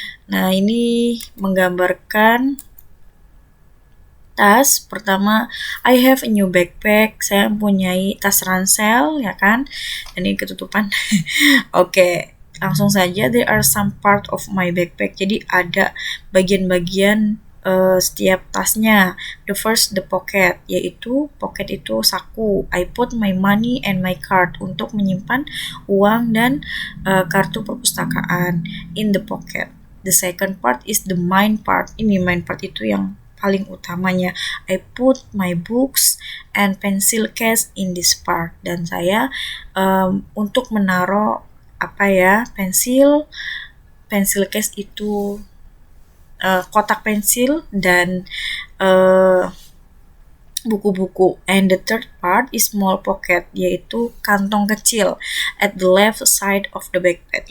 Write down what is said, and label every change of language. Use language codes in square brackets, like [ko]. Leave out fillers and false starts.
[id] Nah, ini menggambarkan tas. Pertama, [en] I have a new backpack. [id] Saya mempunyai tas ransel, ya kan? Dan ini ketutupan. Oke, langsung saja. [en] There are some part of my backpack. [id] Jadi ada bagian-bagian setiap tasnya. [en] The first, the pocket, [id] yaitu pocket itu saku. [en] I put my money and my card, [id] untuk menyimpan uang dan kartu perpustakaan [en] in the pocket. The second part is the main part. [id] Ini main part itu yang paling utamanya. [en] I put my books and pencil case in this part. [id] Dan saya untuk menaruh pensil case itu kotak pensil dan buku-buku. [en] And the third part is small pocket, [id] yaitu kantong kecil [en] at the left side of the backpack.